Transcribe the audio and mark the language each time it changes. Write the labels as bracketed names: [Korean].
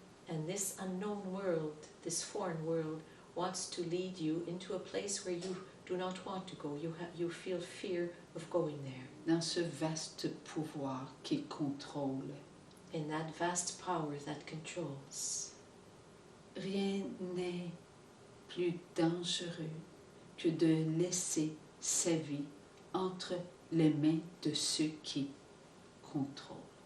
[English] And this unknown world, this foreign world, wants to lead you into a place where you do not want to go. You feel fear of going there. [French] Dans ce vaste pouvoir qui contrôle. [English] In that vast power that controls. [French] Rien n'est plus dangereux que de laisser sa vie entre les mains de ceux qui contrôlent.